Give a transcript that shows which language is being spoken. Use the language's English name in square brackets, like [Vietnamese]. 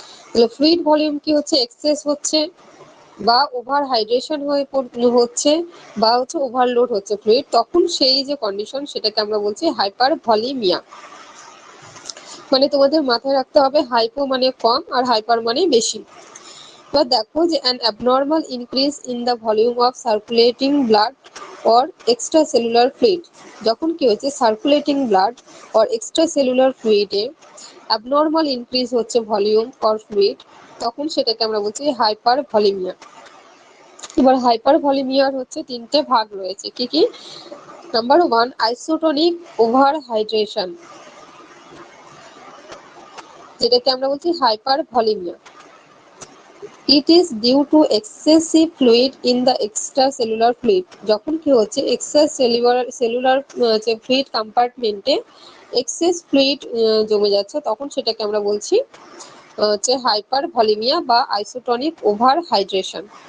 [Bangla] তাহলে fluid volume কি হচ্ছে, এক্সেস হচ্ছে বা ওভার হাইড্রেশন হচ্ছে বা হচ্ছে ওভারলোড হচ্ছে ফ্লুইড, তখন সেই যে কন্ডিশন সেটাকে আমরা বলছি হাইপার ভলিমিয়া। মানে তোমাদের মাথায় রাখতে হবে হাইপো মানে কম আর হাইপার মানে বেশি। বা দেখো যে [English] an abnormal increase in the volume of circulating blood or extracellular fluid, [Bangla] যখন কি হচ্ছে [English] circulating blood or extracellular fluid এ abnormal increase হচ্ছে volume or fluid, [Bangla] তখন সেটাকে আমরা বলছি হাইপার ভলিমিয়া। এবার হাইপার ভলিমিয়ার হচ্ছে তিনটে ভাগ রয়েছে, কি কি, number one isotonic over hydration, যেটাকে আমরা বলছি hyper ভলিমিয়া। [English] It is due to excessive fluid in the extracellular fluid, [Bangla] যখন কি হচ্ছে সেলুলার যে ফ্লুইড কম্পার্টমেন্টে এক্সেস ফ্লুইড জমে যাচ্ছে, তখন সেটাকে আমরা বলছি হচ্ছে হাইপার ভলিমিয়া বা আইসোটনিক ওভার হাইড্রেশন।